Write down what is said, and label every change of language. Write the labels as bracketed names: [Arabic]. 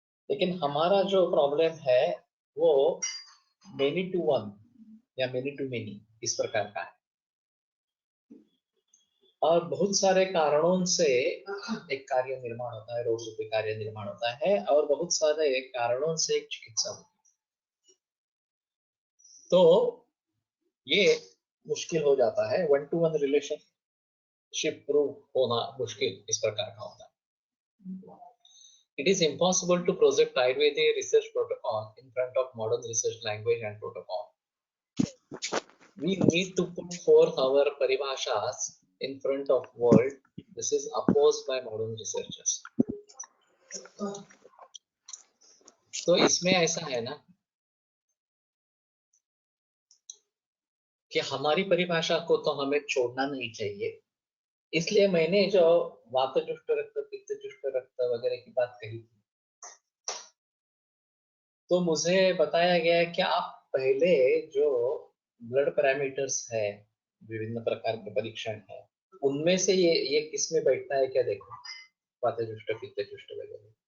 [Hindi] लेकिन हमारा जो प्रॉब्लम है वो मेनी टू वन या मेनी टू मेनी इस प्रकार का है, और बहुत सारे कारणों से एक कार्य निर्माण होता है, रोग रूपी कार्य निर्माण होता है, और बहुत सारे कारणों से एक चिकित्सा होती है। तो ये मुश्किल हो जाता है, 1-to-1 रिलेशनशिप प्रूव होना मुश्किल इस प्रकार का होता है। [English] It is impossible to project Ayurvedic research protocol in front of modern research language and protocol. We need to put forth our paribhashas in front of world. This is opposed by modern researchers. [Hindi] तो इसमें ऐसा है ना कि हमारी परिभाषा को तो हमें छोड़ना नहीं चाहिए, इसलिए मैंने जो वातजुष्ट रक्त, पित्तजुष्ट रक्त वगैरह की बात कही थी, तो मुझे बताया गया है कि आप पहले जो ब्लड पैरामीटर्स है, विभिन्न प्रकार के परीक्षण है, उनमें से ये किस में बैठता है क्या देखो, वातजुष्ट पित्तजुष्ट वगैरह।